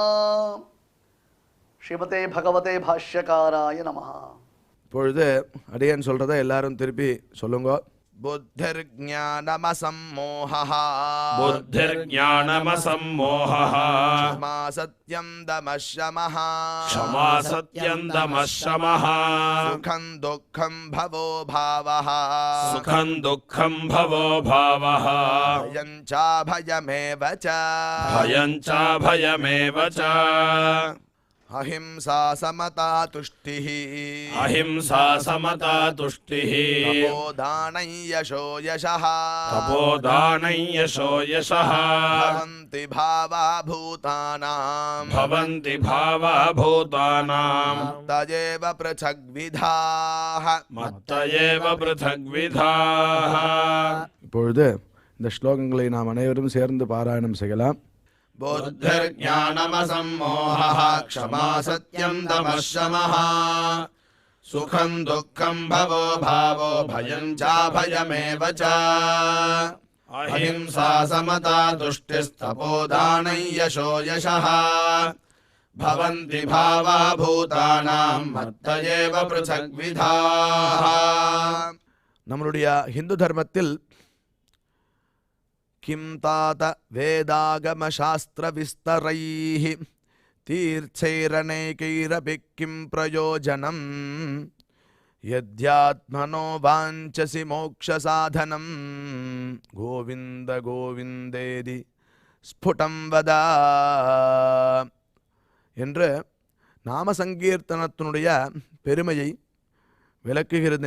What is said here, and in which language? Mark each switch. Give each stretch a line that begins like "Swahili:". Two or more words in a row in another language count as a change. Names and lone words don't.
Sanskrit: श्रीमते भगवते भाष्यकाराय नमः.
Tamil: இப்பொழுது அடியேன் சொல்றதை எல்லாரும் திருப்பி சொல்லுங்க.
Sanskrit: புத்திர்ஞானமசம்மோஹः बुद्धिर्ज्ञानमसम्मोहः क्षमा सत्यं दमशमः क्षमा सत्यं दमः शमः सुखं दुःखं भवो भावः सुखं दुःखं भवो भावः भयं च भयमेव च भयं च भयमेव च अहिंसा समता तुष्टिः अहिंसा समता तुष्टिः तपोदानै यशो यशः तपोदानं यशो यशः भवन्ति भावा भूतानाम् भवन्ति भावा भूतानां तजेव पृथग्विधाः. मत्त एव पृथग्विधाः.
Tamil: இப்பொழுது இந்த ஸ்லோகங்களை நாம் அனைவரும் சேர்ந்து பாராயணம் செய்யலாம்.
Sanskrit: बुद्धिर्ज्ञानमसम्मोहः क्षमा सत्यं दमः शमः सुखं दुःखं भवो भावो भयं च भयमेव च अहिंसा समता तुष्टिस्तपोदानं यशो यशः भवन्ति भावा भूतानां मत्त एव पृथग्विधाः.
Tamil: நம்மளுடைய ஹிந்து தர்மத்தில்
Sanskrit: किं तात वेदागम शास्त्र विस्तरैः तीर्थैरनेकैरपि किं प्रयोजनम् यद्यात्मनो वाञ्छसि मोक्ष साधनम् गोविन्द गोविन्देति स्फुटं वद
Tamil: என்று நாம சங்கீர்த்தனத்தினுடைய பெருமையை விளக்குகிறது.